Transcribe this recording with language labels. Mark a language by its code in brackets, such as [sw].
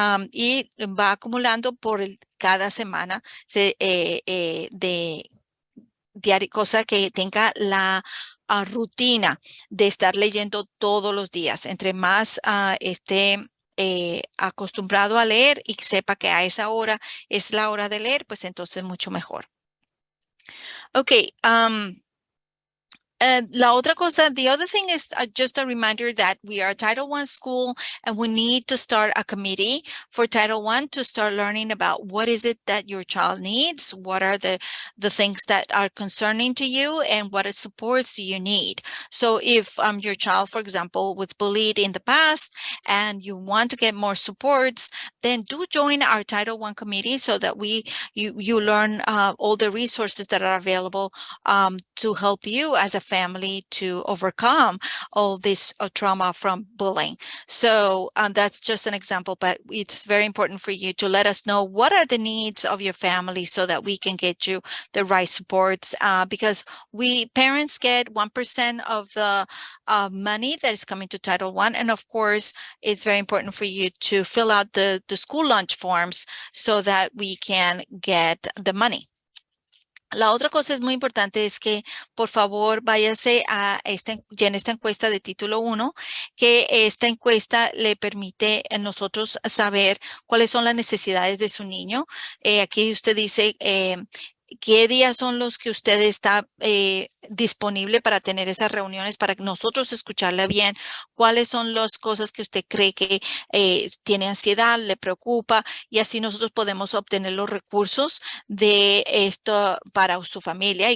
[es] Y va acumulando por cada semana de diario, cosa que tenga la rutina de estar leyendo todos los días. Entre más esté acostumbrado a leer y sepa que a esa hora es la hora de leer, pues entonces mucho mejor. [en] Okay. [es] La otra cosa, [en] the other thing is just a reminder that we are a Title I school and we need to start a committee for Title I to start learning about what is it that your child needs, what are the things that are concerning to you, and what supports do you need. So if your child, for example, was bullied in the past and you want to get more supports, then do join our Title I committee so that you learn all the resources that are available to help you as a family to overcome all this trauma from bullying. So that's just an example, but it's very important for you to let us know what are the needs of your family so that we can get you the right supports, because parents get 1% of the money that is coming to Title I. And of course, it's very important for you to fill out the school lunch forms so that we can get the money. [es] La otra cosa es muy importante es que, por favor, váyase a llene esta encuesta de título 1, que esta encuesta le permite a nosotros saber cuáles son las necesidades de su niño. Aquí usted dice qué días son los que usted está disponible para tener esas reuniones, para nosotros escucharle bien, cuáles son las cosas que usted cree que tiene ansiedad, le preocupa, y así nosotros podemos obtener los recursos de esto para su familia.